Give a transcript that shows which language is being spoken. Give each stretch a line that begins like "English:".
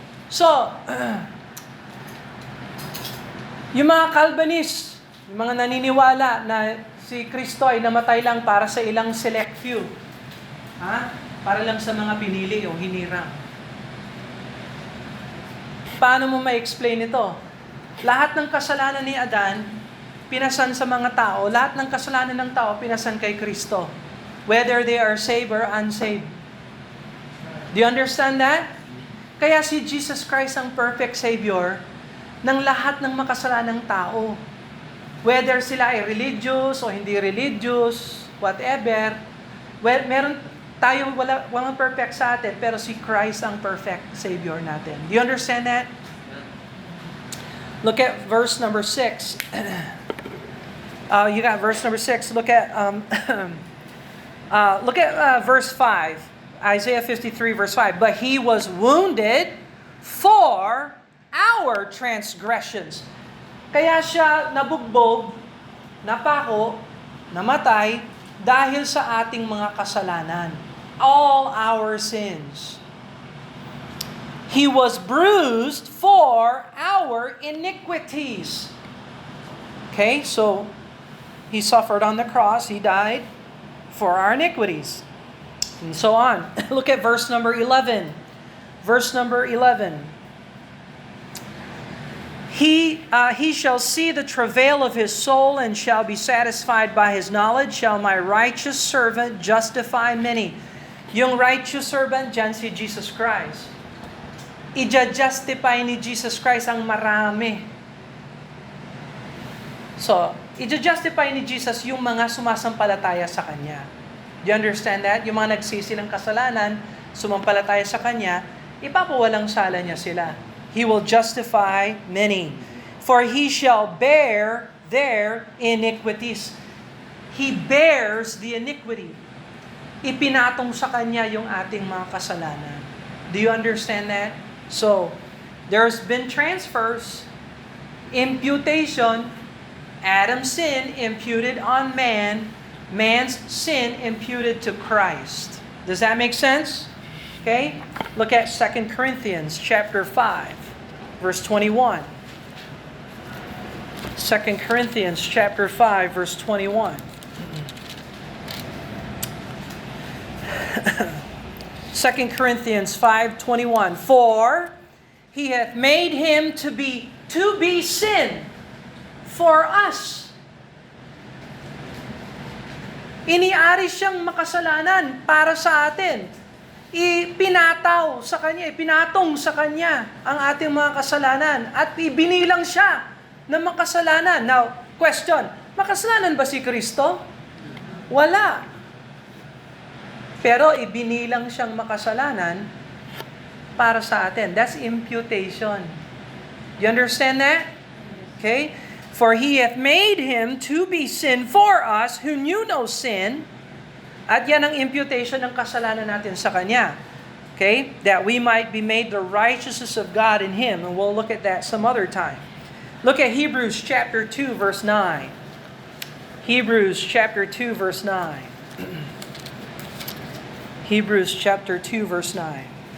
Filipino: So, yung mga Calvinist, yung mga naniniwala na si Kristo ay namatay lang para sa ilang
English: select few.
Filipino: Ha? Para lang sa mga pinili o hinirang. Paano mo ma-explain ito? Lahat ng kasalanan ni Adan, pinasan sa mga tao. Lahat ng kasalanan ng tao, pinasan kay Kristo.
English: whether they are saved or unsaved. Do you understand that?
Filipino: Kaya si Jesus Christ ang perfect Savior ng lahat ng makasalanang tao. Whether sila ay religious o hindi religious, whatever, well, meron tayong walang perfect sa atin, pero si Christ ang perfect Savior natin.
English: Do you understand that? Look at verse number 6. You got verse number 6. Look at verse 5. Isaiah 53 verse 5. But he was wounded for our transgressions.
Filipino: Kaya siya nabugbog, napako, namatay dahil sa ating mga kasalanan.
English: All our sins. He was bruised for our iniquities. Okay, so he suffered on the cross, he died for our iniquities. And so on. Look at verse number 11. Verse number 11. He shall see the travail of his soul and shall be satisfied by his knowledge. Shall my righteous servant justify many?
Filipino: Yung righteous servant, dyan si Jesus Christ. Ija-justify ni Jesus Christ ang marami. So, ija-justify ni Jesus yung mga sumasampalataya sa Kanya.
English: Do you understand that?
Filipino: Yung mga nagsisi ng kasalanan, sumampalataya sa Kanya, ipapawalang sala niya sila.
English: He will justify many. For he shall bear their iniquities. He bears the iniquity.
Filipino: Ipinatong sa Kanya yung ating mga kasalanan.
English: Do you understand that? So, there's been transfers, imputation, Adam's sin imputed on man, man's sin imputed to Christ. Does that make sense? Okay? Look at 2 Corinthians chapter 5, verse 21. 2 Corinthians chapter 5, verse 21. 2 Corinthians 5:21. For he hath made him to be sin for us.
Filipino: Iniari siyang makasalanan para sa atin. Ipinataw sa Kanya, ipinatong sa Kanya ang ating mga kasalanan at ibinilang siya na makasalanan.
English: Now, question,
Filipino: makasalanan ba si Kristo? Wala. Pero ibinilang siyang makasalanan para sa atin.
English: That's imputation. You understand that? Okay? For he hath made him to be sin for us who knew no sin.
Filipino: At yan ang imputation ng kasalanan natin sa Kanya.
English: Okay? That we might be made the righteousness of God in Him. And we'll look at that some other time. Look at Hebrews chapter 2, verse 9. Hebrews chapter 2, verse 9. Hebrews chapter 2, verse 9.